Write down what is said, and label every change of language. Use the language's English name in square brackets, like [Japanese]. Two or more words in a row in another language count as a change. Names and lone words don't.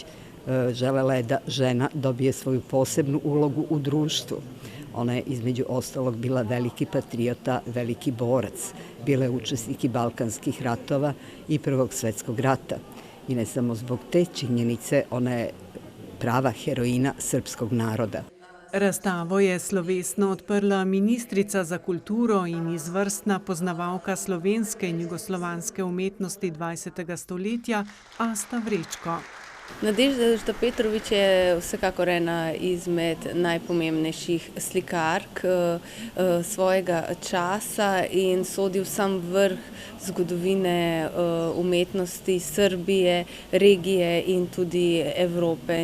[Serbian] Želela je da žena dobije svoju posebnu ulogu u društvu. Ona je između ostalog bila veliki patriota, veliki borac. Bila je učesnik i Balkanskih ratova i Prvog svjetskog rata. I ne samo zbog te činjenice, ona je prava heroina srpskog naroda. [Slovenian] Razstavo je slovesno odprla ministrica za kulturo in izvrstna poznavalka slovenske in jugoslovanske umetnosti 20. stoletja Asta Vrečko. Nadežda Petrović je vsekakor ena izmed najpomembnejših slikark svojega časa in sodi v sam vrh zgodovine umetnosti Srbije, regije in tudi Evrope.